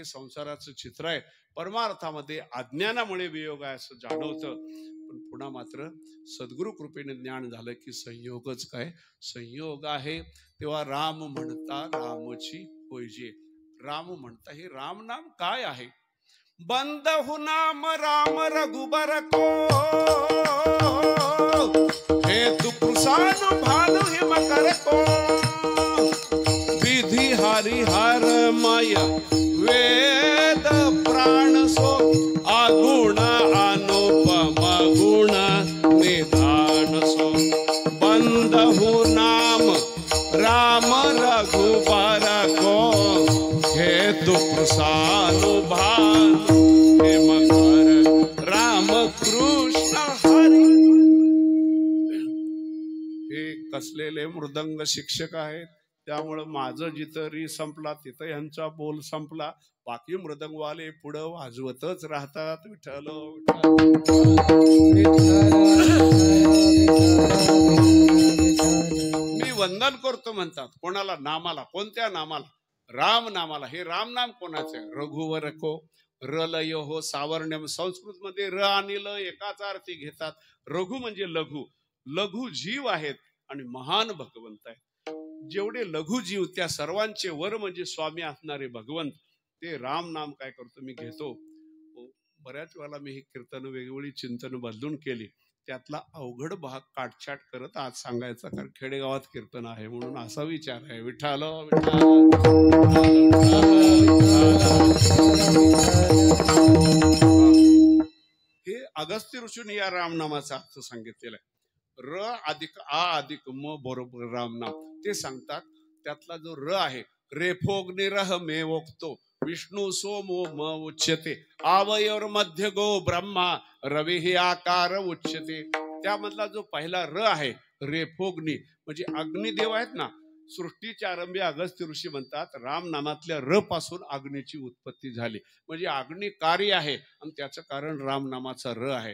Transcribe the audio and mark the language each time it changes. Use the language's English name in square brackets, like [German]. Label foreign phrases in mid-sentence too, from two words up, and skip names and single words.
[Marathi] संसाराचं चित्र आहे. परमार्थामध्ये अज्ञानामुळे वियोग आहे असं जाणवतं, पण पुन्हा मात्र सद्गुरु कृपेने ज्ञान झालं की संयोगच काय, संयोग आहे. तेव्हा राम म्हणता रामची होईजे. राम म्हणता हे राम नाम काय आहे? [Awadhi] बंदहु नाम राम रघुबर को हे तू कृषानु भानु हिम कर को विधि हरिहर मय वेद प्राण सो अगुण अनुपम गुण निधान सो बंदहु नाम राम रघुबर को हे तू कृषानु भानु हिम कर राम कृष्ण हरी. [Marathi] हे कसलेले मृदंग शिक्षक आहेत, त्यामुळं माझं जिथं री संपला तिथं यांचा बोल संपला. बाकी मृदंगवाले पुढं वाजवतच राहतात. विठ्ठल मी वंदन करतो म्हणतात. कोणाला? नामाला. कोणत्या नामाला? राम नामाला. हे राम नाम कोणाचे? [Awadhi] रघुवर को [Sanskrit] रलय हो सावर्ण्यम. [Marathi] संस्कृत मध्ये र आणि ल एकाच अर्थी घेतात. रघु म्हणजे लघु, लघु जीव आहेत आणि महान भगवंत आहेत. जेवढे लघु जीव त्या सर्वांचे वर म्हणजे स्वामी असणारे भगवंत, ते राम नाम काय करतो मी घेतो. बऱ्याच वेळेला मी हे कीर्तन वेगवेगळी चिंतन बदलून केली. त्यातला अवघड भाग काटछाट करत आज सांगायचा, कारण खेडेगावात कीर्तन आहे म्हणून असा विचार आहे. विठ्ठल हे अगस्त्य ऋषीने या रामनामाचा अर्थ सांगितलेला आहे. र अधिक आ अधिक म बरोबर रामनाम ते सांगतात. त्यातला जो र आहे, [Sanskrit] रेफोग्निरह मे वक्तो विष्णू सोमो म उच्यते आवयोर मध्य गो ब्रह्मा रवी ही आकार उच्यते. [Marathi] त्यामधला जो पहिला र आहे, रेफोग्नी म्हणजे अग्निदेव आहेत ना. सृष्टीच्या आरंभी अगस्त्य ऋषी म्हणतात राम नामातल्या र पासून अग्नीची उत्पत्ती झाली, म्हणजे अग्नी कार्य आहे आणि त्याचं कारण राम नामाचा र आहे.